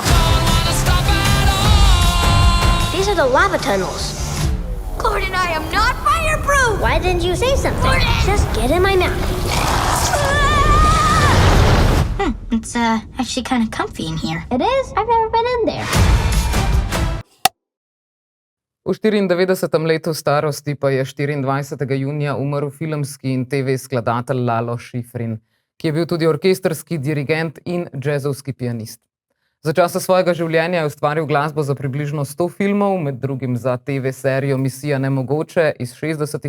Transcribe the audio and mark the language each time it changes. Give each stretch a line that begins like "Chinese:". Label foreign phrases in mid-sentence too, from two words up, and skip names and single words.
English: Don't wanna stop at all. These are the lava tunnels. Gordon, I am not fireproof. Why didn't you say something? Gordon! Just get in my mouth. It's actually kind of comfy in here. It is? I've never been in there.
Slovenian: V 94. letu starosti pa je 24. junija umrl filmski in TV skladatelj Lalo Schifrin, ki je bil tudi orkestrski dirigent in džezovski pianist. Za časa svojega življenja je ustvaril glasbo za približno 100 filmov, med drugim za TV serijo Misija nemogoče iz 60.